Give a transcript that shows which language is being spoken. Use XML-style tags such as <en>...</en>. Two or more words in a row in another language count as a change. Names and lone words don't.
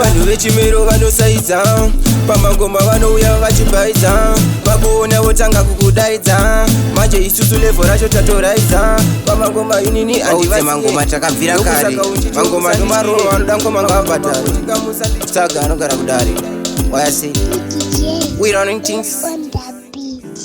<sn>Vanhu vechimero vanosaidza, pamangoma vanouya vachibhaidza, vakuona votanga kukudaidza. Manje isusu level racho tatoraidza, pamangoma inini handivasiye. Mangoma takabvira kare, Ndokusaka uchiti mangoma usandityire. ndomaroro vanoda ngoma ngavabhadhara. Pamangoma futi kamusandityire. Saga anogara kudare.</sn> <en>Why I say? D J We running things. on the beat.</en>